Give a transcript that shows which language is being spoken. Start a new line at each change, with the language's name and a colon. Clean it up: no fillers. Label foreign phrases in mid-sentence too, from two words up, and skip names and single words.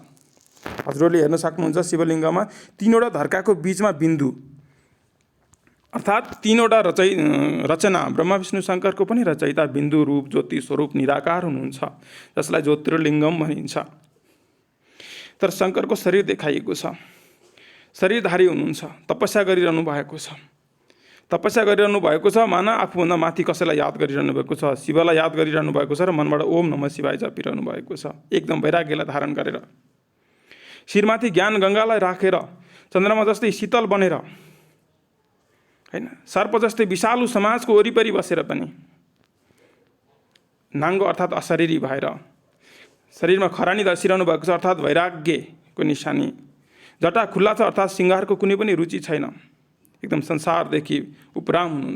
Nepali: हजुरहरूले हेर्न सक्नुहुन्छ शिवलिङ्गमा तीनवटा धर्काको बीचमा बिन्दु, अर्थात् तीनवटा रचना ब्रह्मा विष्णु शङ्करको पनि रचयिता बिन्दु रूप ज्योति स्वरूप निराकार हुनुहुन्छ, जसलाई ज्योतिर्लिङ्गम भनिन्छ। तर शङ्करको शरीर देखाइएको छ, शरीरधारी हुनुहुन्छ, तपस्या गरिरहनु भएको छ। तपस्या गरिरहनु भएको छ माना आफूभन्दा माथि कसैलाई याद गरिरहनु भएको छ, शिवलाई याद गरिरहनु भएको छ र मनबाट
Sanskrit: ओम नमः शिवाय
Nepali: जपिरहनु भएको छ, एकदम वैराग्यलाई धारण गरेर। शिरमाथि ज्ञान गङ्गालाई राखेर चन्द्रमा जस्तै शीतल बनेर, होइन, सर्प जस्तै विषालु समाजको वरिपरि बसेर पनि नाङ्गो अर्थात् अशरीरी भएर, शरीरमा खरानी दसिरहनु भएको छ अर्थात् वैराग्यको निशानी, जटा खुल्ला छ अर्थात् सिँगारको कुनै पनि रुचि छैन, एकदम संसारदेखि उपराम हुनुहुन्छ।